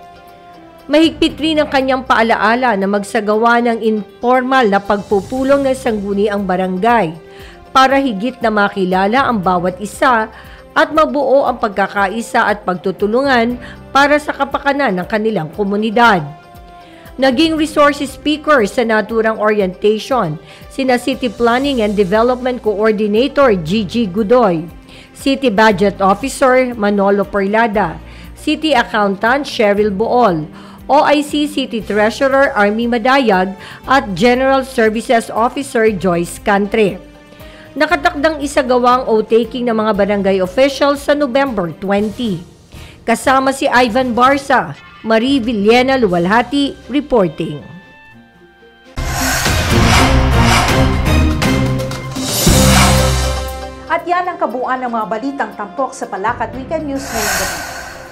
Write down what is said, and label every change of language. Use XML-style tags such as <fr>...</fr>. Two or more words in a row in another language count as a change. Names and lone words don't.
<tl>Mahigpit rin ang kanyang paalaala na magsagawa ng informal na pagpupulong ng sangguniang barangay para higit na makilala ang bawat isa at mabuo ang pagkakaisa at pagtutulungan para sa kapakanan ng kanilang komunidad. Naging resource speaker sa naturang orientation sina</tl> <en>City Planning and Development Coordinator</en> <tl>Gigi Godoy,</tl> <en>City Budget Officer</en> <tl>Manolo Perlada,</tl> <en>City Accountant</en> <tl>Cheryl Bool,</tl> <en>OIC City Treasurer</en> <tl>Army Madayag at</tl> <en>General Services Officer</en> <tl>Joyce Cantre. Nakatakdang isagawang o-taking ng mga barangay officials sa November 20. Kasama si Ivan Barsa, Marie Villena Luwalhati, reporting. At yan ang kabuuan ng mga balitang tampok sa Palakat Weekend News ngayong gabi.</tl>